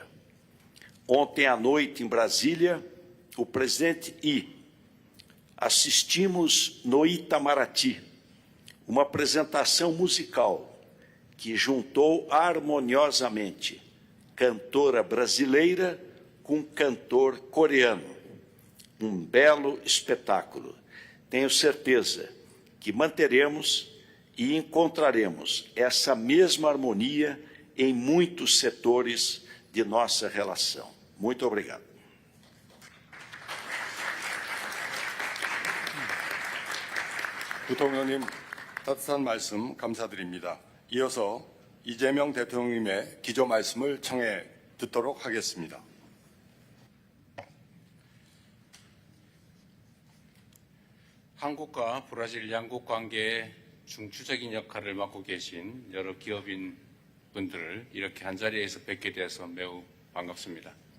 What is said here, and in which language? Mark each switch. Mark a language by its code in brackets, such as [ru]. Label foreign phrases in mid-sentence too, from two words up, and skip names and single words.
[pt] Ontem à noite, em Brasília, o presidente assistimos no Itamaraty uma apresentação musical que juntou harmoniosamente cantora brasileira com cantor coreano. Um belo espetáculo. Tenho certeza que manteremos e encontraremos essa mesma harmonia em muitos setores de nossa relação. Muito obrigado. [ko] 부통령님 따뜻한 말씀 감사드립니다. 이어서 이재명 대통령님의 기조 말씀을 청해 듣도록 하겠습니다. 한국과 브라질 양국 관계에 중추적인 역할을 맡고 계신 여러 기업인 분들을 이렇게 한자리에서 뵙게 되어서 매우 반갑습니다.